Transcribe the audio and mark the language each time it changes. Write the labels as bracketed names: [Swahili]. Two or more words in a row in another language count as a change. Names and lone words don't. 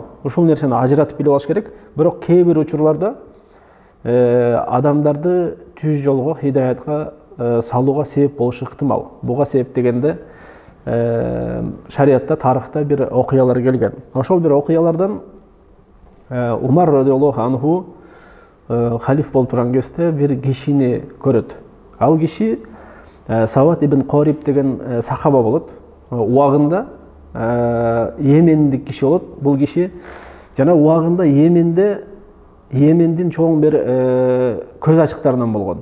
[Kyrgyz] Ушул нерсени ажыратып билип алыш керек. Бирок кээ бир учурларда адамдарды түз жолго, хидаятка салууга себеп болушу ыктымал. Буга себеп дегенде шариатта, тарыхта бир окуялар келген. Ошол бир окуялардан Умар [Arabic] رضي الله عنه [Kyrgyz] халиф болуп турган кезде бир кишини көрөт. Ал киши Сават ибн Кориб деген сахаба болот. Убагында Йемендик киши болот. Бул киши жана убагында Йемендин чоң бир көз ачыктарынан болгон.